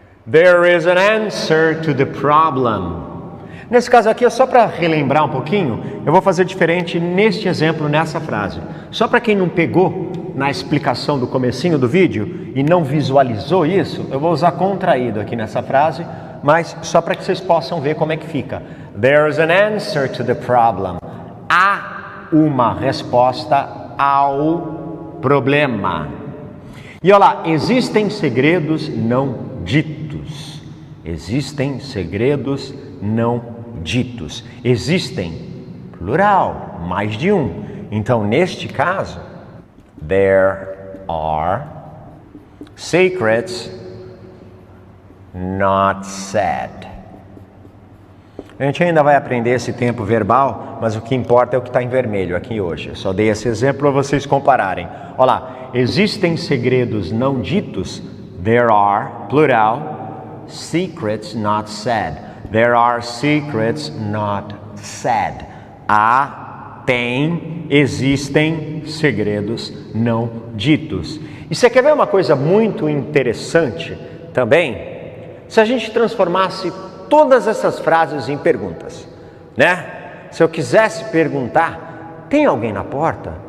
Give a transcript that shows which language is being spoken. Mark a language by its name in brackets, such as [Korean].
[English] There is an answer to the problem. [Portuguese] Nesse caso aqui, só para relembrar um pouquinho, eu vou fazer diferente neste exemplo, nessa frase. Só para quem não pegou na explicação do comecinho do vídeo e não visualizou isso, eu vou usar contraído aqui nessa frase, mas só para que vocês possam ver como é que fica. [English] There is an answer to the problem. [Portuguese] Há uma resposta ao problema. E olha lá, existem segredos não ditos. Existem segredos não ditos. Existem, plural, mais de um. Então, neste caso, [English] there are secrets not said. [Portuguese] A gente ainda vai aprender esse tempo verbal, mas o que importa é o que está em vermelho aqui hoje. Eu só dei esse exemplo para vocês compararem. Olha lá, existem segredos não ditos. [English] There are, plural, secrets not said. There are secrets not said. [Portuguese] Há, tem, existem segredos não ditos. E você quer ver uma coisa muito interessante também? Se a gente transformasse todas essas frases em perguntas, né? Se eu quisesse perguntar, tem alguém na porta?